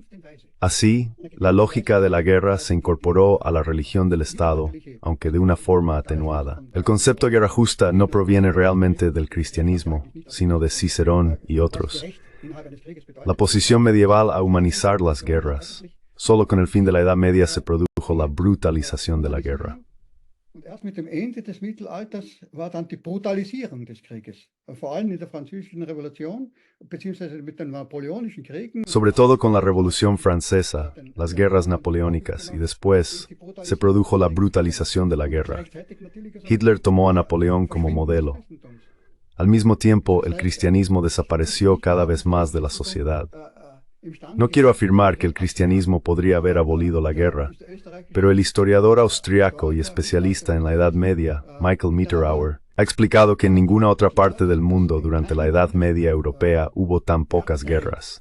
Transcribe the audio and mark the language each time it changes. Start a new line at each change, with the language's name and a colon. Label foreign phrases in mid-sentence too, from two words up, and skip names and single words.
Spanish: Así, la lógica de la guerra se incorporó a la religión del Estado, aunque de una forma atenuada. El concepto de guerra justa no proviene realmente del cristianismo, sino de Cicerón y otros. La posición medieval a humanizar las guerras. Solo con el fin de la Edad Media se produjo la brutalización de la guerra.
German: Erst mit dem Ende des Mittelalters war dann die Brutalisierung des Krieges. Vor allem in der Französischen Revolution, beziehungsweise mit den Napoleonischen Kriegen.
Spanish: Sobre todo con la Revolución Francesa, las guerras napoleónicas, y después se produjo la brutalización de la guerra. Hitler tomó a Napoleón como modelo. Al mismo tiempo, el cristianismo desapareció cada vez más de la sociedad. No quiero afirmar que el cristianismo podría haber abolido la guerra, pero el historiador austriaco y especialista en la Edad Media, Michael Mitterauer, ha explicado que en ninguna otra parte del mundo durante la Edad Media europea hubo tan pocas guerras.